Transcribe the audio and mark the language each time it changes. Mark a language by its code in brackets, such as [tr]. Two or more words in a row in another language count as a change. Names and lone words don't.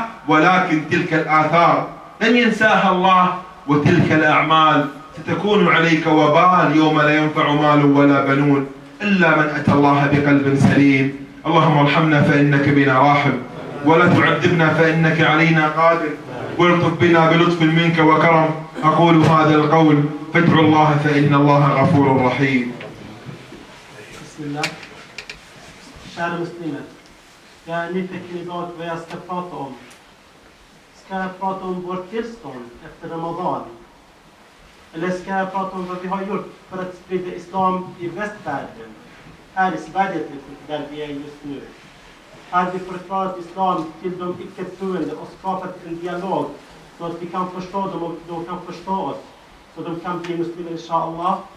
[ar] ولكن تلك الآثار لن ينساها الله، وتلك الأعمال ستكون عليك وبال يوم لا ينفع مال ولا بنون إلا من أتى الله بقلب سليم. اللهم ارحمنا فإنك بنا راحم، ولا تعذبنا فإنك علينا قادر، والطف بنا بلطف منك وكرم. أقول هذا القول فادعوا الله فإن الله غفور رحيم. بسم الله. [sv] Kära muslimer, jag är nyfiken idag vad jag ska prata om. Ska jag prata om vårt tillstånd efter Ramadan? Eller ska jag prata om vad vi har gjort för att sprida islam i västvärlden? Här i Sverige, där vi är just nu. Har vi förklarat islam till de icke-troende och skapat en dialog så att vi kan förstå dem och de kan förstå oss, så de kan bli muslimer inshallah?